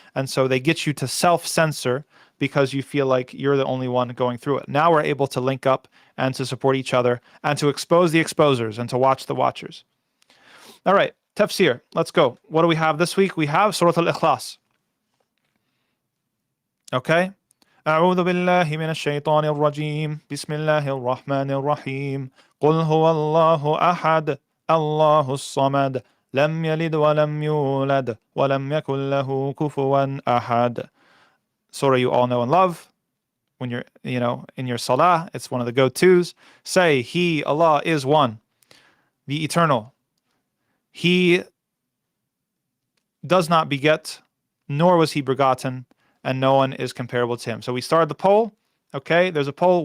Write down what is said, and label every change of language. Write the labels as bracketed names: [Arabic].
[English] And so they get you to self-censor because you feel like you're the only one going through it. Now we're able to link up and to support each other and to expose the exposers and to watch the watchers. All right, Tafsir, let's go. What do we have this week? We have Surah Ikhlas. Okay. [Arabic] أعوذ بالله من الشيطان الرجيم بسم الله الرحمن الرحيم قل هو الله أحد الله الصمد لم يلد ولم يولد ولم يكن له كفوا أحد. [English] Surah you all know and love. When you're, in your salah, it's one of the go-tos. Say, He, Allah, is one, the eternal. He does not beget, nor was he begotten, and no one is comparable to him. So we started the poll. Okay, there's a poll.